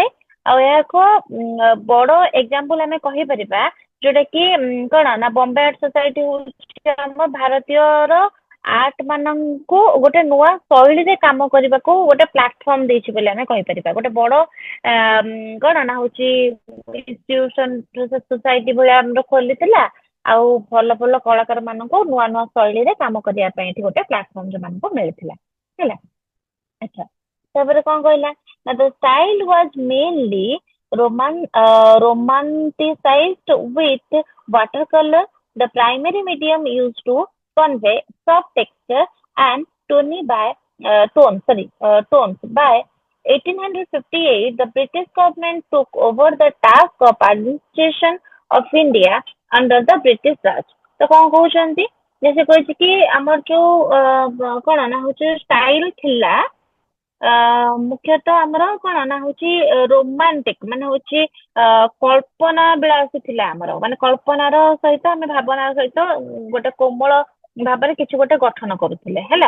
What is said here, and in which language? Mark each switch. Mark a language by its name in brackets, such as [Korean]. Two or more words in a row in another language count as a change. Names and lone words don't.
[Odia] ଆଉ ଏହା ଏକ ବଡ ଏକ୍ଜାମ୍ପଲ ଆମେ କହିପାରିବା ଯୋଉଟା କି କଣ ନା ବମ୍ବେ ଆର୍ଟ ସୋସାଇଟି ହଉଛି ଆମ ଭାରତୀୟର ଆର୍ଟ ମାନଙ୍କୁ ଗୋଟେ ନୂଆ ଶୈଳୀରେ କାମ କରିବାକୁ ଗୋଟେ ପ୍ଲାଟଫର୍ମ ଦେଇଛି ବୋଲି ଆମେ କହିପାରିବା। ଗୋଟେ ବଡ କଣ ନା ହଉଛି [English] institution society [Odia] ଭଳିଆ ଆମର ଖୋଲିଥିଲା। ଆଉ ଭଲ ଭଲ କଳାକାର ମାନଙ୍କୁ ନୂଆ ନୂଆ ଶୈଳୀରେ କାମ କରିବା ପାଇଁ ଏଠି ଗୋଟେ ପ୍ଲାଟଫର୍ମ ସେମାନଙ୍କୁ ମିଳିଥିଲା ହେଲା। ଆଚ୍ଛା ତାପରେ କଣ କହିଲା ନା [English] the style was mainly romanticized with watercolor, the primary medium used to convey soft texture and tones. By 1858, the British government took over the task of administration of India under the British Raj। [Odia] ତ କଣ କହୁଛନ୍ତି ଯେ ସେ କହିଛି କି ଆମର ଯୋଉ କଣ ନା ହଉଛି ଷ୍ଟାଇଲ ଥିଲା ମୁଖ୍ୟତଃ ଆମର କଣ ନା ହଉଛି ରୋମାଣ୍ଟିକ ମାନେ ହଉଛି କଳ୍ପନା ବିଳାସୀ ଥିଲା ଆମର ମାନେ କଳ୍ପନାର ସହିତ ଆମେ ଭାବନାର ସହିତ ଗୋଟେ କୋମଳ ଭାବରେ କିଛି ଗୋଟେ ଗଠନ କରୁଥିଲେ ହେଲା।